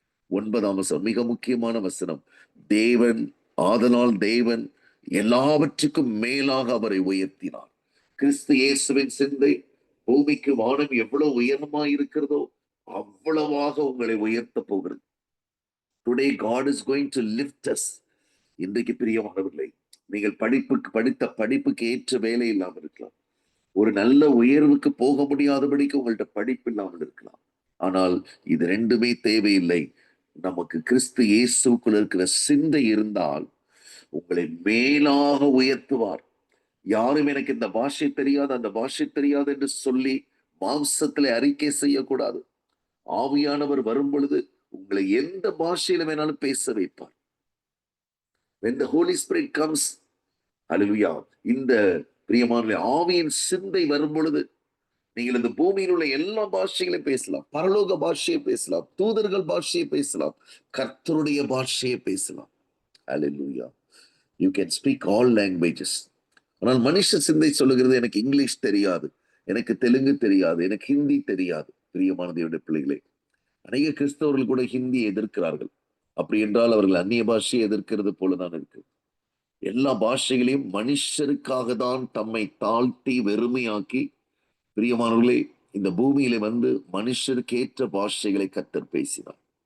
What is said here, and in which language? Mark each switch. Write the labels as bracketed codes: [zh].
[ta] 9ஆம் வசனம் மிக முக்கியமான வசனம். ஆதலால் தேவன் எல்லாவற்றுக்கும் மேலாக அவரை உயர்த்தினார். கிறிஸ்து இயேசுவின் சிந்தை பூமிக்கு வானம் எவ்வளவு உயரமாய் இருக்கிறதோ அவ்வளவாக உங்களை உயர்த்த போகிறது. [en] Today God is going to lift us. [ta] இன்றைக்கு பிரியமானவர்களே, நீங்கள் படித்த படிப்புக்கு ஏற்ற வேலை இல்லாமல் இருக்கலாம், ஒரு நல்ல உயர்வுக்கு போக முடியாதபடிக்கு உங்கள்ட்ட படிப்பு இல்லாமல் இருக்கலாம். ஆனால் இது ரெண்டுமே தேவையில்லை. நமக்கு கிறிஸ்து இயேசுக்குள் இருக்கிற சிந்தை இருந்தால் உங்களை மேலாக உயர்த்துவார். யாரும் எனக்கு இந்த பாஷை தெரியாது, அந்த பாஷை தெரியாது என்று சொல்லி மாம்சத்திலே அறிக்கை செய்யக்கூடாது. ஆவியானவர் வரும் பொழுது உங்களை எந்த பாஷையில வேணாலும் பேச வைப்பார். [en] When the Holy Spirit comes, [ta] hallelujah, இந்த பிரியமான ஆவியின் சிந்தை வரும் பொழுது நீங்கள் இந்த பூமியில் உள்ள எல்லா பாஷைகளையும் பேசலாம், பரலோக பாஷையை பேசலாம், தூதர்கள் பாஷையை பேசலாம், கர்த்தருடைய பாஷையை பேசலாம். [en] Hallelujah. You can speak all languages. [ta] ஆனால் மனுஷ சிந்தை சொல்லுகிறது, எனக்கு இங்கிலீஷ் தெரியாது, எனக்கு தெலுங்கு தெரியாது, எனக்கு ஹிந்தி தெரியாது. பிரியமான தேவனுடைய பிள்ளைகளே, அநேக கிறிஸ்தவர்கள் கூட ஹிந்தியை எதிர்க்கிறார்கள். அப்படி என்றால் அவர்கள் அந்நிய பாஷையை எதிர்க்கிறது போலதான் இருக்கு. எல்லா பாஷைகளையும் மனுஷருக்காக தான் தம்மை தாழ்த்தி வெறுமையாக்கி, பிரியமானவர்களே, இந்த பூமியில வந்து மனுஷருக்கு ஏற்ற பாஷைகளை கர்த்தர் பேசினார்.